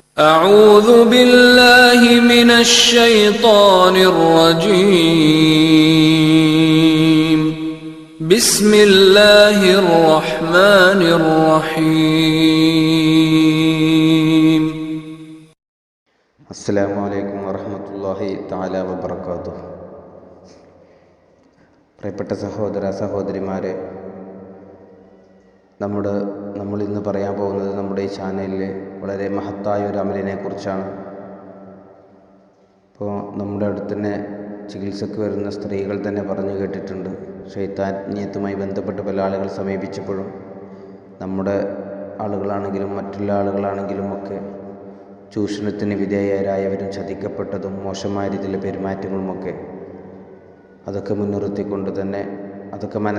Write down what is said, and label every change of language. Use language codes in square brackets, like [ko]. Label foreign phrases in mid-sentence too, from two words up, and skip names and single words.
[ar] أعوذ بالله من الشيطان الرجيم بسم الله الرحمن الرحيم السلام عليكم ورحمة الله تعالى وبركاته. [ml] പ്രിയപ്പെട്ട സഹോദര സഹോദരിമാരെ, നമ്മൾ ഇന്ന് പറയാൻ പോകുന്നത് നമ്മുടെ ഈ ചാനലിൽ വളരെ മഹത്തായ ഒരു അമലിനെ കുറിച്ചാണ്. ഇപ്പോൾ നമ്മുടെ അടുത്ത് തന്നെ ചികിത്സക്ക് വരുന്ന സ്ത്രീകൾ തന്നെ പറഞ്ഞു കേട്ടിട്ടുണ്ട്, ശൈത്താന്യത്തുമായി ബന്ധപ്പെട്ട് പല ആളുകൾ സമീപിച്ചപ്പോഴും നമ്മുടെ ആളുകളാണെങ്കിലും മറ്റുള്ള ആളുകളാണെങ്കിലും ഒക്കെ ചൂഷണത്തിന് വിധേയരായവരും ചതിക്കപ്പെട്ടതും മോശമായ രീതിയിലുള്ള പെരുമാറ്റങ്ങളുമൊക്കെ അതൊക്കെ മുൻനിർത്തിക്കൊണ്ട് തന്നെ അതൊക്കെ